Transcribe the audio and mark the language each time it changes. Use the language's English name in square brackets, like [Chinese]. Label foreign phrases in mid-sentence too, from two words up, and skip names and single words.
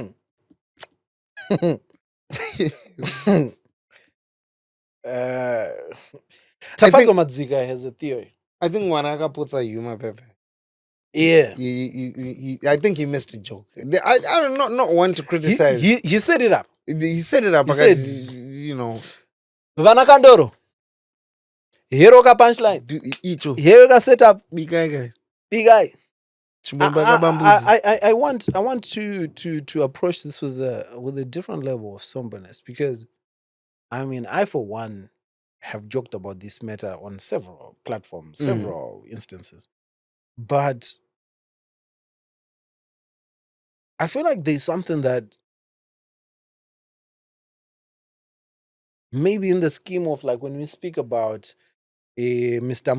[English] Tafazo Madzika has a theory. I think Wanaka puts a humor, Pepe. Yeah. I think he missed a joke. I don't not want to criticize. He set it up. He set it up. He said, Vanakandoro. Hero ka punchline. Hero ka set up. Big guy. I want to approach this with a different level of somberness, because I mean, I for one have joked about this matter on several platforms, several instances, but I feel like there's something that maybe in the scheme of, like, when we speak about Mr.